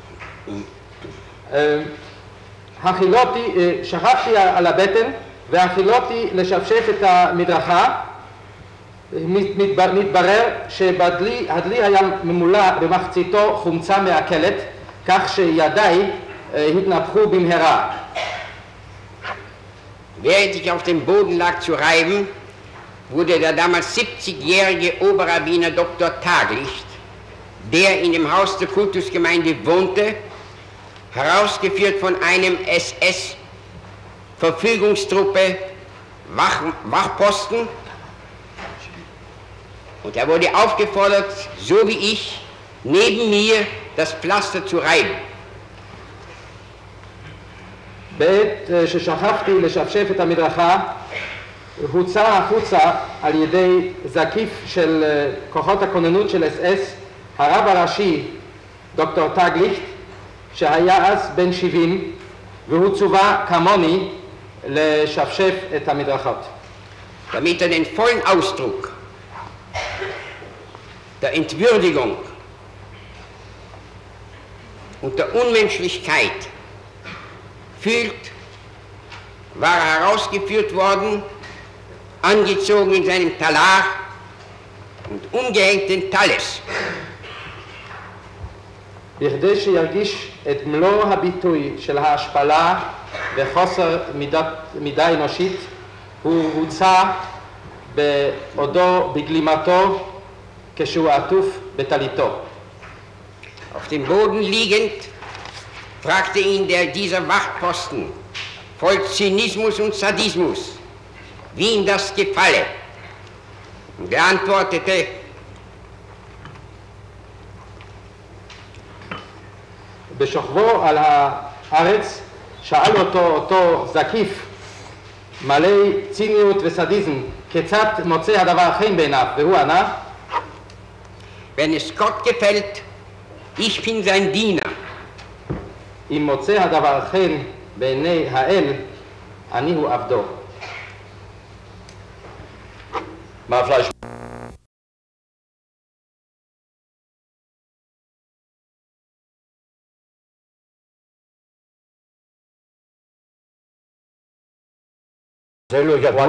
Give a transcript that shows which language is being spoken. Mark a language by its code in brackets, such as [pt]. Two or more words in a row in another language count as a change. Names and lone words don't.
[he] שכבתי על הבטן והחילותי לשפשף את המדרכה. מתברר שהדלי היה ממולא במחציתו חומצה מעכלת, כך שידיי התנפחו במהרה. [de] Während ich auf dem Boden lag zu reiben, wurde der damals 70-jährige Oberrabbiner Dr. Taglicht, der in dem Haus der Kultusgemeinde wohnte, herausgeführt von einem SS-Verfügungstruppe Wachposten, und er wurde aufgefordert, so wie ich, neben mir das Pflaster zu reiben. [he] בעת ששכבתי לשפשף את המדרכה, הוצא החוצה על ידי זקיף של כוחות הכוננות של אס-אס, הרב הראשי דוקטור טגליכט, שהיה אז בן 70, והוא צווה כמוני לשפשף את המדרכות. [de] Damit den vollen Ausdruck der Entwürdigung und der Unmenschlichkeit fühlt, war er herausgeführt worden, angezogen in seinem Talar und umgehängten Talis. [he] בכדי שירגיש את מלוא הביטוי של ההשפלה וחוסר מידה אנושית, הוא הוצא בעודו בגלימתו כשהוא עטוף בטליתו. [de] Auf dem Boden liegend fragte ihn dieser Wachposten voll Zynismus und Sadismus, wie ihm das gefalle. Und er antwortete: [he] בשוכבו על הארץ שאל אותו זקיף מלא ציניות וסדיזם כיצד מוצא הדבר חן בעיניו, והוא ענה: [de] wenn es Gott gefällt, ich bin sein Diener. [he] אם מוצא הדבר חן בעיני האל, אני הוא עבדו. מה פלייש? זה לא ידוע